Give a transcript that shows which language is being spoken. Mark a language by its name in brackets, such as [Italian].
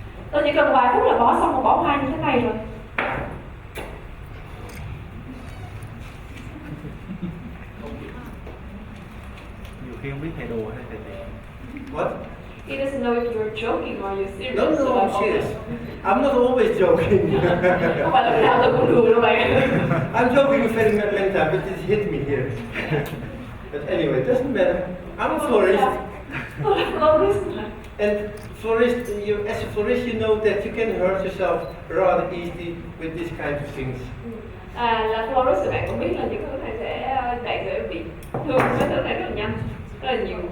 [Vietnamese] Tôi chỉ cần vài phút là bỏ xong một bó hoa như thế này rồi. Nhiều khi không biết thầy đùa hay thầy thiệt. [English] What? He doesn't know if you're joking or you're serious. No, so I'm serious. I'm not always joking. [Vietnamese] Không phải lúc nào tôi cũng đùa đâu bạn. [English] I'm joking very many times, but it hit me here. But anyway, it doesn't matter. I'm a florist. And florist, as a florist, you know that you can hurt yourself rather easily with these kinds of things. [Vietnamese] Là florist thì bạn cũng biết là những thứ này bạn sẽ bị thương cái thứ này rất là nhanh, rất là nhiều.